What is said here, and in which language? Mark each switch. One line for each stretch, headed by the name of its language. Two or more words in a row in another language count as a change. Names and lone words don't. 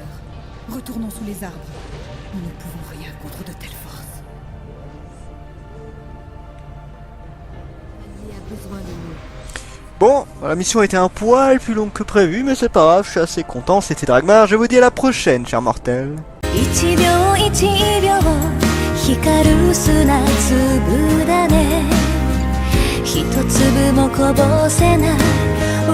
French: Retournons sous les arbres. Nous ne pouvons rien contre de telles forces. Il a besoin de nous. Bon, la mission était un poil plus longue que prévu, mais c'est pas grave, je suis assez content, c'était Dragmar, je vous dis à la prochaine, chers mortels.
Japanese: 一秒一秒光る砂粒だね一粒もこぼせない